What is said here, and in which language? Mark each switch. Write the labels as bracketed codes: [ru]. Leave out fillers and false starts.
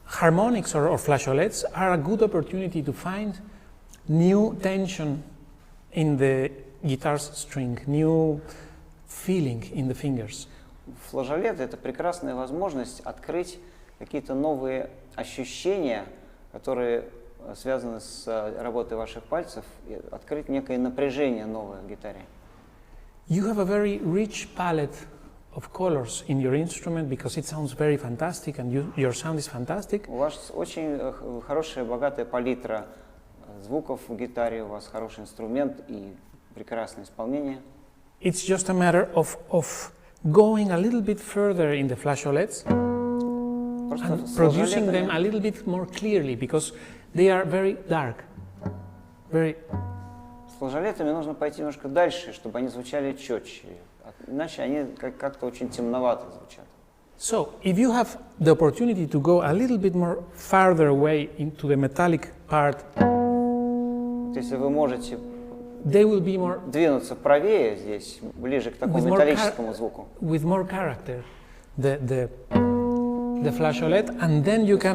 [en] Harmonics or flageolets are a good opportunity to find new tension in the guitar's string, new feeling in the fingers. [ru] Флажолет — это прекрасная возможность открыть какие-то новые ощущения, которые связаны с работой ваших пальцев, и открыть некое напряжение новое в гитаре. [en] You have a very rich palette of colors in your instrument because it sounds very fantastic and your sound is fantastic. [ru] У вас очень хорошая, богатая палитра звуков в гитаре, у вас хороший инструмент и прекрасное исполнение. [en] It's just a matter of going a little bit further in the flageolets and producing them a little bit more clearly because they are very dark. Very. [ru] С флажолетами нужно пойти немножко дальше, чтобы они звучали четче, иначе они как-то очень темновато звучат. [en] So, if you have the opportunity to go a little bit more farther away into the metallic part, [ru] если вы можете [en] they will be more [ru] двинуться правее здесь, ближе к такому металлическому звуку. [en] With more character, the flageolet, and then you can